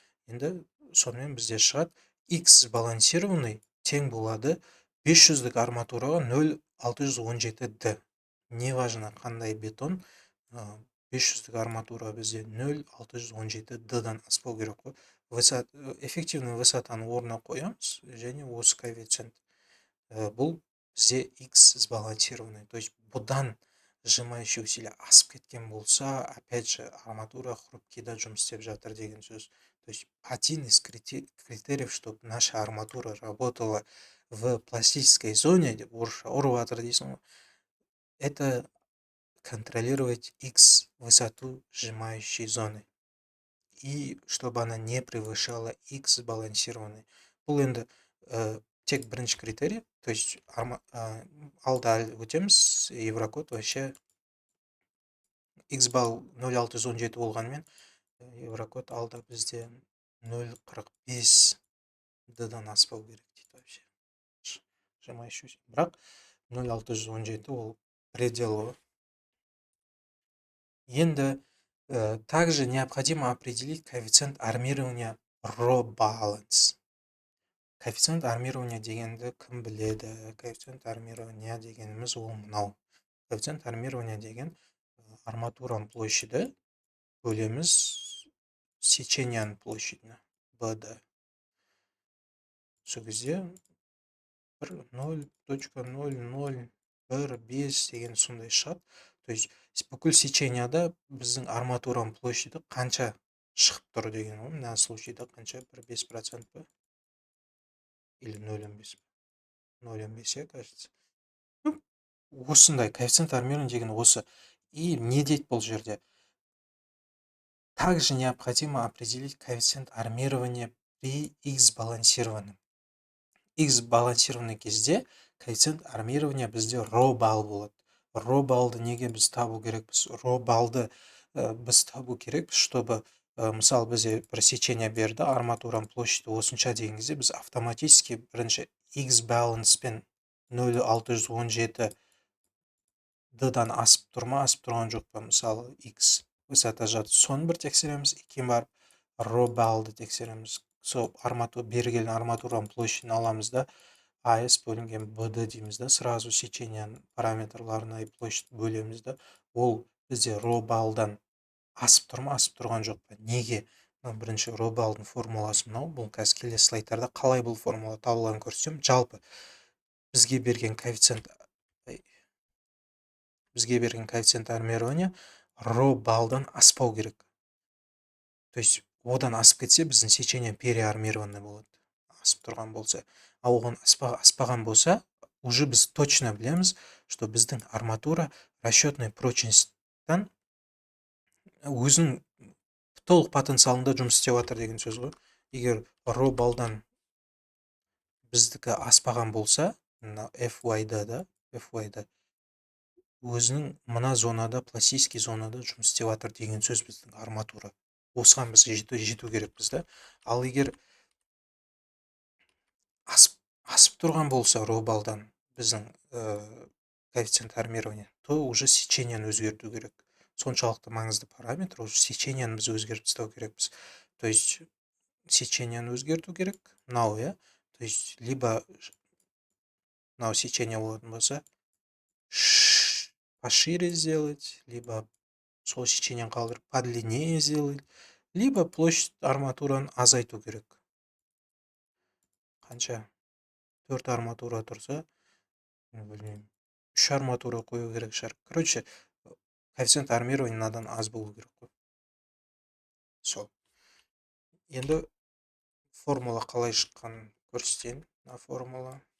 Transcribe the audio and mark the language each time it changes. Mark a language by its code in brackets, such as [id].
[kk] Енді сонымен бізде шығады X балансированный тең болады 500-дік арматураға 0,617D. Неважно қандай бетон, 500-дік арматура бізде 0,617D-дан аспау керек қой. Эффективный высотаны орнына қоямыз, және осы коэффициент. Бұл бізде X сбалансированный. То есть бұдан сжимающий усилие асып кеткен болса, опять же, арматура хрупкида жұмыс істеп жатыр деген сөз. [ru] То есть один из критериев, чтобы наша арматура работала в пластической зоне, [kk] деп орысша ұрып жатыр дейсің, [ru] это контролировать X высоту сжимающей зоны. И чтобы она не превышала X сбалансированный. [kk] Бұл енді тек бірінші критерий, то есть алда өтеміз, Еврокод вообще X балл 0,617 болғанымен, Еврокод алда бізде 0,45 д-дан аспау керек дейді вообще. Сжимающий. Бірақ 0,617 ол предел. [ru] Енді также необходимо определить коэффициент армирования raw balance. [kk] Коэффициент армирования дегенді кім біледі? Коэффициент армирования дегеніміз ол мынау. Коэффициент армирования деген арматураның площади бөлеміз сеченияның площадіне BD. Сол кезде 0,0015 деген сондай шығады. То есть бүкіл сеченияда біздің арматураның площади қанша шығып тұр деген ғой. Мына случайда қанша? 5% па? [ru] Или 0,5? 0,5, кажется. [kk] Осындай коэффициент армирования деген осы. И не дейді бұл жерде? [ru] Также необходимо определить коэффициент армирования при X балансированном. [kk] X балансированный кезде коэффициент армирования бізде raw балл болады. Raw баллды неге біз табу керекпіз? Raw баллды біз табу керекпіз, чтобы мысалы бізде бір сечение берді, арматураның площади осынша деген кезде біз автоматически бірінші X баланспен 0,617 д-дан асып тұр ма, асып тұрған жоқ па, мысалы X высота жады, соны бір тексереміз, кейін барып raw баллды тексереміз. Сол берілген арматураның площадін аламыз да, AS бөлінген BD дейміз да, сразу сеченияның параметрларына площадь бөлеміз да, ол бізде raw баллдан асып тұр ма, асып тұрған жоқ па. Неге? Бірінші raw баллдың формуласы мынау, бұл қазір келесі слайдтарда қалай бұл формула табылғанын көрсетемін. Жалпы бізге берген коэффициент армирования raw баллдан аспау керек. То есть одан асып кетсе, біздің сечение переармированный болады. Асып тұрған болса. А оған аспаған болса, уже біз точно білеміз, что біздің арматура расчетный прочностьтан өзінің толық потенциалында жұмыс істеп жатыр деген сөз ғой. Егер raw баллдан біздікі аспаған болса, FYD да, FYD өзінің мына зонада, пластический зонада жұмыс істеп жатыр деген сөз біздің арматура. Осыған біз жету керекпіз да. Ал егер асып тұрған болса raw баллдан біздің коэффициент армирования, то уже сеченияны өзгерту керек. Соншалықты маңызды параметр, уже сеченияны біз өзгертіп тастау керекпіз. То есть сеченияны өзгерту керек, мынау, я. [ru] То есть либо [kk] мынау сечение болатын болса, [ru] пошире сделать, [kk] либо сол сеченияны қалдырып [ru] подлиннее сделать, [kk] либо площадь арматураны азайту керек. Қанша? 4 арматура тұрса, білмеймін, 3 арматура қою керек шығар. Короче, коэффициент армирования надан аз болу керек қой. Сол. Енді формула қалай шыққанын көрсетейін. Мына формула.